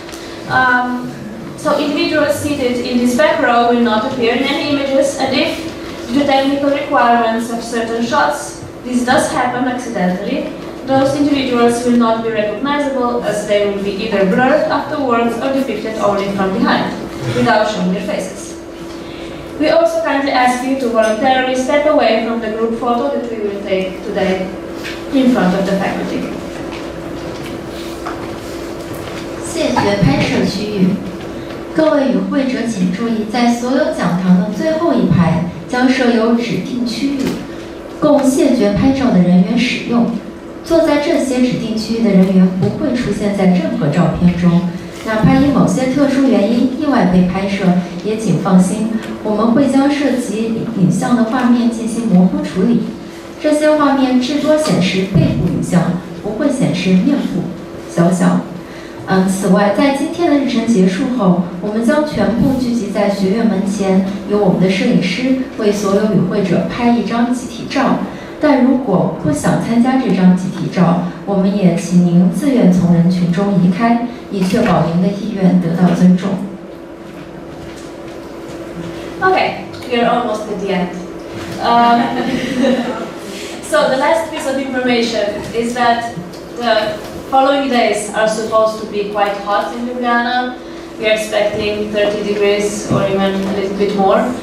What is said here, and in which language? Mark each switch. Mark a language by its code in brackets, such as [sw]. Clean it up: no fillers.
[en] So individuals seated in this back row will not appear in any images, and if the technical requirements of certain shots, this does happen accidentally, those individuals will not be recognizable, as they will be either blurred afterwards or depicted only from behind, without showing their faces. We also kindly ask you to voluntarily step away from the group photo that we will take today in front of the faculty. [zh] 谢绝拍摄区域，各位与会者请注意，在所有讲堂的最后一排将设有指定区域，供谢绝拍照的人员使用。坐在这些指定区域的人员不会出现在任何照片中，哪怕因某些特殊原因意外被拍摄，也请放心，我们会将涉及影像的画面进行模糊处理。这些画面至多显示背部影像，不会显示面部肖像。此外，在今天的日程结束后，我们将全部聚集在学院门前，由我们的摄影师为所有与会者拍一张集体照。但如果不想参加这张集体照，我们也请您自愿从人群中移开，以确保您的意愿得到尊重。 [en] Okay, we are almost at the end. So the last piece of information is that the following days are supposed to be quite hot in Ljubljana. We are expecting 30 degrees or even a little bit more.